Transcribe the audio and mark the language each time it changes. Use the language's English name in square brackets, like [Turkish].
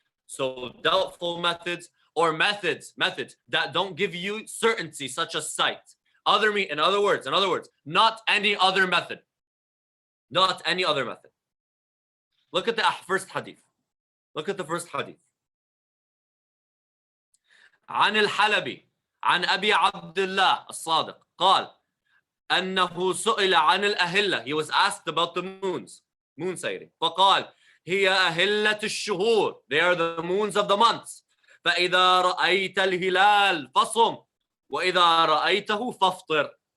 [English] So doubtful methods or methods that don't give you certainty, such as sight. In other words, not any other method. Not any other method. Look at the first hadith. Look at the first hadith. [Arabic] عن الحلبي عن أبي عبد الله الصادق قال أنه سئل عن الأهلة. [English] He was asked about the moon sighting. [Arabic] فقال هي أهلة الشهور. [English] They are the moons of the months. [Arabic] فإذا رأيت الهلال فصم وإذا رأيته فافطر.